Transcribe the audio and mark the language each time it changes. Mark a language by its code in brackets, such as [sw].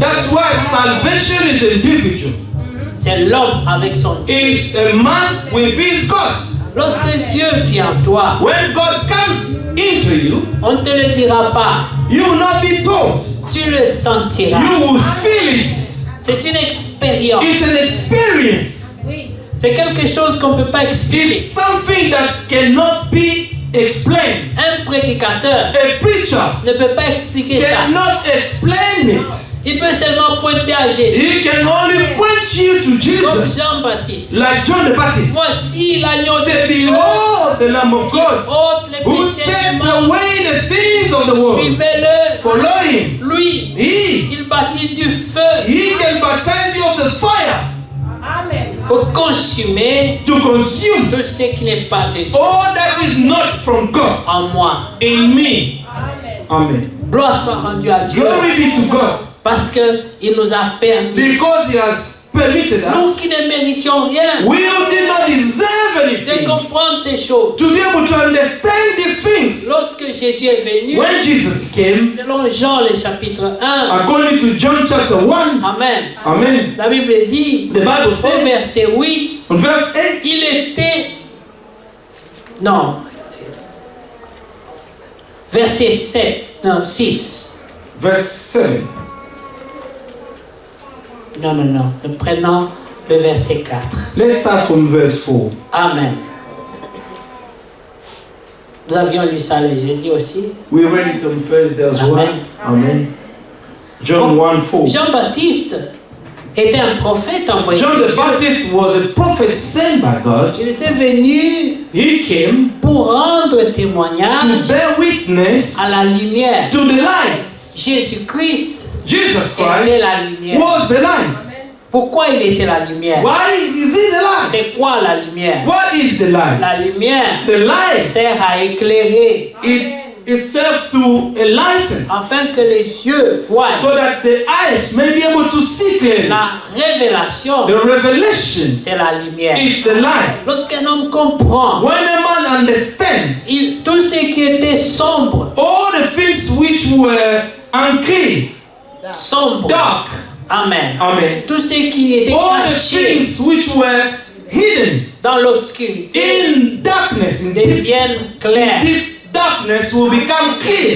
[en] That's why salvation is individual. [fr] C'est l'homme avec son Dieu. [en] It's a man with his God. [fr] Lorsque Dieu vient en toi, [en] When God comes into you, [fr] on ne te le dira pas. [en] you will not be told. [fr] Tu le sentiras. [en] You will feel it. [fr] C'est une expérience. [en] It's an experience. [fr] C'est quelque chose qu'on ne peut pas expliquer. [en] It's something that cannot be explained. [fr] Un prédicateur [en] A preacher [fr] ne peut pas expliquer ça. [en] cannot explain it. [fr] Il peut seulement pointer à Jésus. [en] He can only point you to [fr] Comme [en] Jesus. [fr] Jean-Baptiste. [en] Like John the Baptist. [fr] Voici l'agneau [en] Say, [fr] de Dieu [en] behold the Lamb of [fr] qui [en] God [fr] ôte les [en] who [fr] péchés du [en] takes [fr] monde. [en] away the sins of the world. [fr] Suivez-le. [en] Follow him. [fr] Lui, [en] He [fr] il baptise du feu [en] can baptize you of the fire [fr] pour consumer [en] to consume [fr] tout ce qui n'est pas de Dieu [en] all that is not from God [fr] en moi. [en] in me. Amen. [fr] Gloire soit rendue à Dieu [en] Glory be to God, [fr] parce qu'il nous a permis, [en] because He has permitted [fr] nous [en] us, [fr] qui ne méritions rien, [en] we who did not deserve [fr] de [en] anything, [fr] comprendre ces choses. [en] to be able to understand these things. [fr] Lorsque Jésus est venu, [en] When Jesus came, [fr] selon Jean le chapitre 1, [en] according to John chapter 1, Amen. Amen, [fr] La Bible dit, [en] the Bible [fr] au [en] says, [fr] verset 8, [en] on verse 8, [fr] il était... Non. Verset 7, non, 6. [en] verse 7. [fr] Non. Nous prenons le verset 4. [en] Let's start from verse 4. Amen. [fr] Nous avions lu ça le jeudi aussi. [en] We read it on Thursday as well. Amen. Amen. John 1:4. [fr] Jean-Baptiste était un prophète envoyé [en] John [fr] de [en] the [fr] Dieu. [en] Baptist was a prophet sent by God. [fr] Il était venu [en] He came [fr] pour rendre [en] to [fr] témoignage [en] bear witness [fr] à la lumière. [en] to the lights. [fr] Jésus-Christ [en] Jesus [fr] était [en] Christ [fr] la lumière. [en] was the light. [fr] Pourquoi il était la lumière? [en] Why is he the [fr] C'est [en] light? [fr] quoi la lumière? [en] What is the [fr] La [en] light? [fr] lumière [en] The light, [fr] sert à éclairer [en] it serves to enlighten, [fr] afin que les yeux voient [en] so that the eyes may be able to see clearly. [fr] la révélation. [en] The revelation [fr] C'est la lumière. [en] is the light. [fr] Lorsqu'un homme comprend [en] When a man understands [fr] tout ce qui était sombre, [en] all the things which were unclean, [fr] sombre, [en] dark, amen. amen, [fr] Tout ce qui était [en] all the [fr] caché [en] things which were hidden [fr] dans l'obscurité [en] in darkness, in [fr] deviennent clairs, [en] deep darkness, will become clear